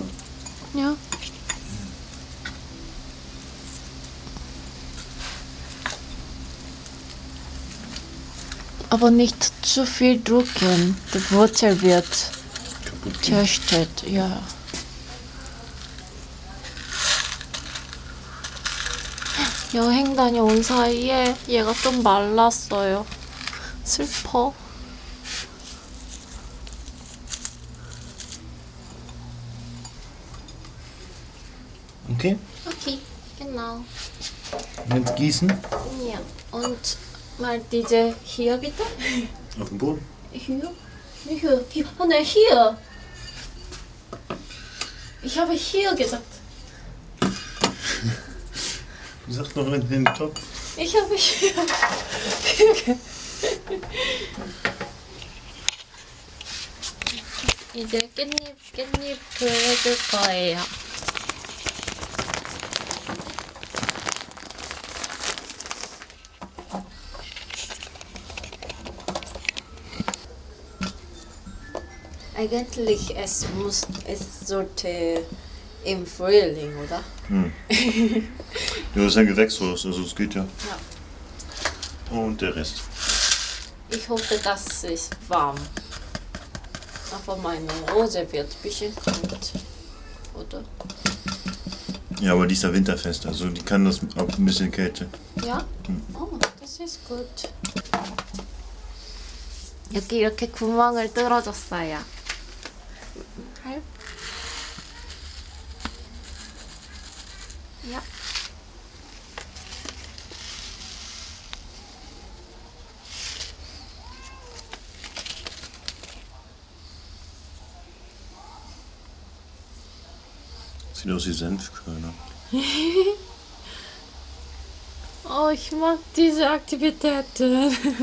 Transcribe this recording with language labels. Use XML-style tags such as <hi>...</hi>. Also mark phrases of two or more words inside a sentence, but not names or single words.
<de>Ja. Aber nicht zu viel drücken. Die Wurzel wird Kaputt gehen. zerstört. Ja.</de> <ko>여행 다녀온 사이에 얘가 좀 말랐어요. 슬퍼.</ko> <de>Okay, Okay, genau. jetzt gießen. Ja. Und mal diese hier bitte. Auf den Boden. Hier? Hier. Oh nein, hier. Ich habe hier gesagt. Du sagst noch in den Topf. Ich habe hier. Hier.</de> <ko>이제 깻잎을 해줄 거예요.</ko> <de>Eigentlich es sollte im Frühling, oder? Hm. Ja, das ist ein Gewächshaus, also es geht ja. Ja. Und der Rest. Ich hoffe, das ist warm. Aber meine Rose wird ein bisschen kalt, oder? Ja, aber die ist ja winterfest, also die kann das auch ein bisschen Kälte. Ja? Oh, das ist gut.</de> <ko>여기 이렇게 구멍을 뚫어줬어요. 할? 야.</ko> <de>Sieht aus wie Senfkörner. Oh, ich mag diese Aktivitäten.</de>